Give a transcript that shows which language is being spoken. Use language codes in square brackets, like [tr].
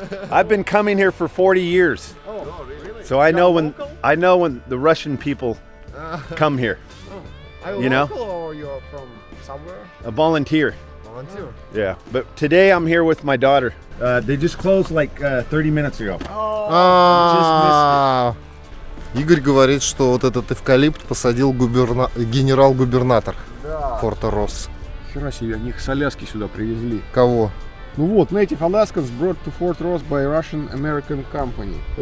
[en] I've been coming here for 40 years, Oh, really? so I know when the Russian people come here. Are You know? local or you're from somewhere? A volunteer. [ru] Волонтер. [en] Yeah, but today I'm here with my daughter. They just closed like 30 minutes ago. [ru] А, Игорь говорит, что вот этот эвкалипт посадил генерал-губернатор Да. форта Росс. Хера себе, они их с Аляски сюда привезли. Кого? Ну вот, [en] Native Alaskans brought to Fort Ross by Russian American Company.